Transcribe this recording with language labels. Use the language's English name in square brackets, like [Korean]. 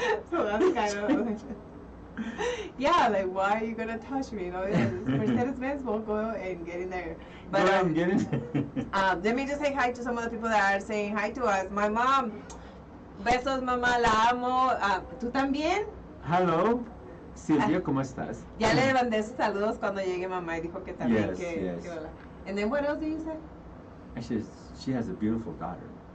[English] So that's kind of yeah, like, why are you gonna touch me? You know, Mercedes Benz will go and get in there. But Go ahead and get in. let me just say hi to some of the people that are saying hi to us. My mom, [Spanish] besos, mamá, la amo. ¿Tú también? [English] Hello, [Spanish] Silvia, ¿cómo estás? Ya le mandé sus saludos cuando llegue mamá y dijo que también [English] Yes, yes. [Spanish] que hola. [English] And then what else did you say? Actually, she has a beautiful daughter.